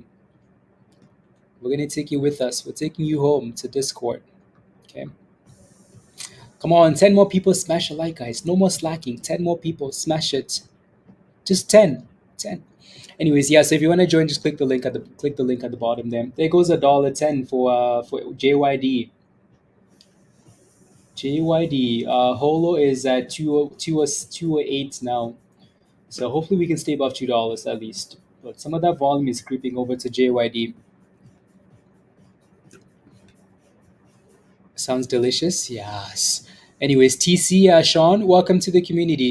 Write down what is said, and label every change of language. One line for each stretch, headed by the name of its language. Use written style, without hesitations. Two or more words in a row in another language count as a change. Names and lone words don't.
English: We're gonna take you with us. We're taking you home to Discord. Okay. Come on, 10 more people smash a like, guys. No more slacking. 10 more people smash it. Just 10. 10. Anyways, yeah, so if you want to join, just click the link at the bottom there. There goes $1.10 for JYD. JYD. Holo is at 208 now. So hopefully we can stay above $2 at least. But some of that volume is creeping over to JYD. Sounds delicious. Yes. Anyways, TC, Sean, welcome to the community.